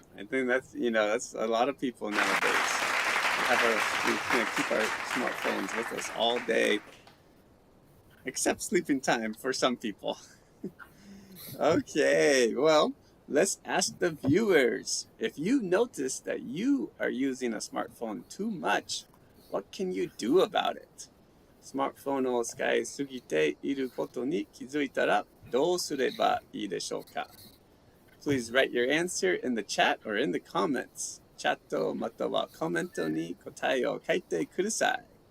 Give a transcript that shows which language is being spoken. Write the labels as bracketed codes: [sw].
[en] I think that's a lot of people nowadays. We keep our smartphones with us all day, except sleeping time for some people. Okay, well, let's ask the viewers. If you notice that you are using a smartphone too much, what can you do about it? [ja] スマートフォンを使いすぎていることに気づいたらどうすればいいでしょうか? [en] Please write your answer in the chat or in the comments. [ja] チャットまたはコメントに答えを書いてください.